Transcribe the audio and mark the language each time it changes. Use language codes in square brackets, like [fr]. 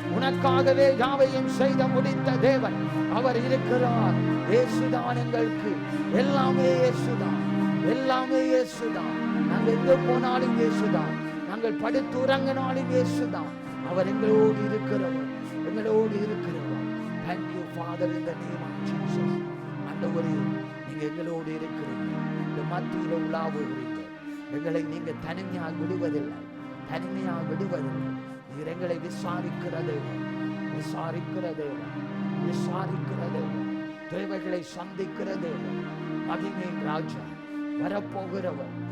[ta] உனக்காகவே யாவையும் செய்த முடித்த தேவன் அவர் இருக்கிறார். இயேசுதான் எங்களுக்கு எல்லாமே, இயேசுதான் எல்லாமே, இயேசுதான். நாங்கள் எங்க போனாலும் இயேசுதான். நாங்கள் படுத்து உறங்கினாலும் இயேசுதான். அவர் எங்களோடு இருக்கிறவர், எங்களோடு இருக்கிறவர். [en] Thank you Father in the name of Jesus. [ta] ஆண்டவரே நீங்க எங்களோடு இருக்கிறீங்க. இந்த மத்தியில உலாவுகிறீங்க. எங்களை நீங்க தனிமையாக விடுவதில்லை, தனிமையாக விடுவதில்லை. நீர் எங்களை விசாரிக்கிற தேவன், விசாரிக்கிற தேவன், விசாரிக்கிற தேவன். தேவைகளை சந்திக்கிற தேவன். மகிமையின் ராஜா, வரப்போகிறவர்.